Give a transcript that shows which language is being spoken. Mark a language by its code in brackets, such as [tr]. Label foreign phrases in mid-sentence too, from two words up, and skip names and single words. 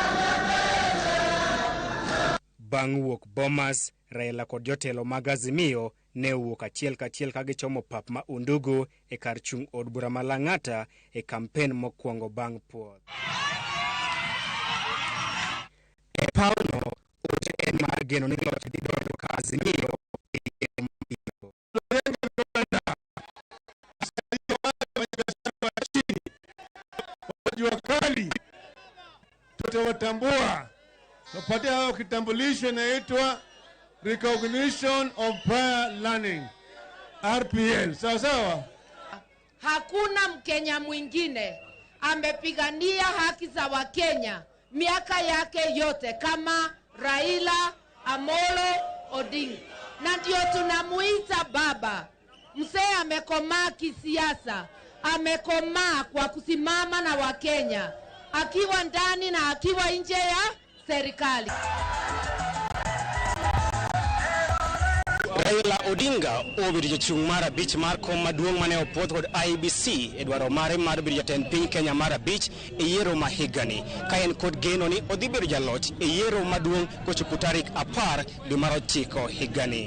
[luo] Bang' wuok Bomas, Raila kod jotelo mag Azimio ne wuok achiel kachiel ka gichomo pap ma Undugu e kar chung' od bura ma Lang'ata e kampen mokwongo bang' puoth. E pauno, ote en mar geno ni loch dhi donjo ka Azimio e yiero mabiro. [sw] Jua kali tutawatambua, tupatia hao kitambulisho inaitwa Recognition of Prior Learning, RPL. Sawa sawa. Hakuna Mkenya mwingine amepigania haki za Wakenya miaka yake yote kama Raila Amolo Odinga, na ndio tunamuita baba. Mzee amekomaa kisiasa, amekomaa kwa kusimama na Wakenya, akiwa ndani na akiwa nje ya serikali. [luo] Raila Odinga obedo jochung' mar abich mar kom maduong' mane opuodh kod IEBC e dwaro mare mar bedo jatend piny Kenya mar abich e yiero ma higani, ka en kod geno ni odhi bedo jaloch e yiero maduong' kochopo tarik 10 dwe mar 9 higani.